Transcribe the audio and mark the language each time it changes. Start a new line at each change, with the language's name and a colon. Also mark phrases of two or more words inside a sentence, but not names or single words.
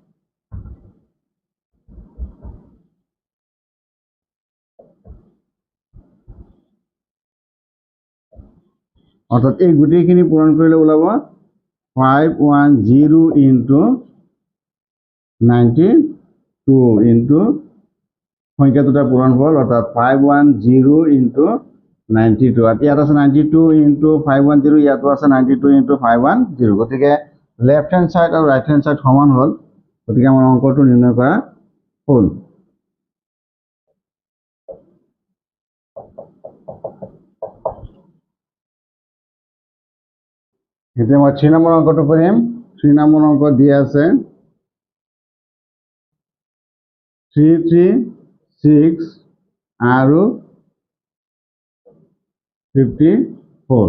Assamese: অর্থাৎ এই গুটিখিনি পূরণ করলে ওলাব 510 into 92 into সংখ্যা দুটাৰ পূৰণফল, অর্থাৎ 510 into 92। আর ইয়াত আছে 92 into 510, ইয়াতো আছে 92 into 510। গতিকে
English: left hand side
Assamese: আর
English: right hand side
Assamese: সমান হল, গতিকে আমার অঙ্কটো নির্ণয় করা হল। এতিয়া মই 3 নম্বৰ অঙ্কটো কৰিম। 3 নম্বৰ অঙ্ক দিয়া আছে 3 3 6 আৰু 54।